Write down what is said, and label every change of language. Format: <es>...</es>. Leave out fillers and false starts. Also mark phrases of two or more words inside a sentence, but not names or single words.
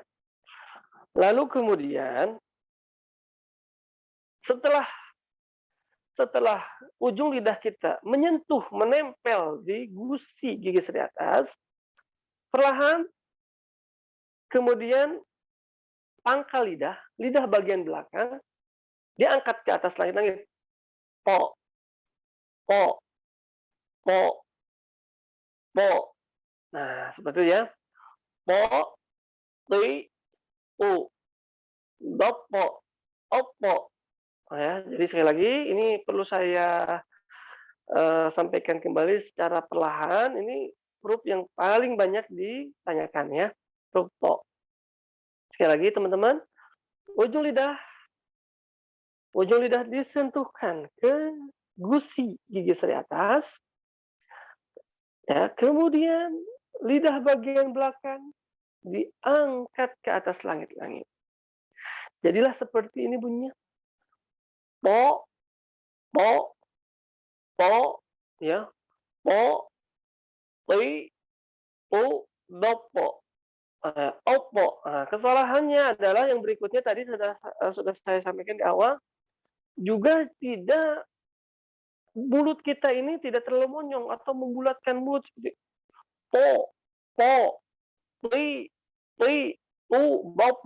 <id>Lalu kemudian setelah ujung lidah kita menyentuh, menempel di gusi gigi seri atas, perlahan kemudian pangkal lidah bagian belakang diangkat ke atas langit-langit. po, po, po, po. Nah, seperti itu ya. Po, ti, u, dopo, oppo. Ya, jadi sekali lagi ini perlu saya sampaikan kembali secara perlahan. Ini huruf yang paling banyak ditanyakan ya, huruf po. Sekali lagi teman-teman, ujung lidah disentuhkan ke gusi gigi seri atas, ya, kemudian lidah bagian belakang diangkat ke atas langit-langit. Jadilah seperti ini bunyinya. Po, po, po, ya, po, ti, pu, dopo. Oppo. Nah, kesalahannya adalah yang berikutnya tadi sudah saya sampaikan di awal, juga tidak mulut kita ini tidak terlalu monyong atau membulatkan mulut seperti po, po, ti, pu, bopo.</id>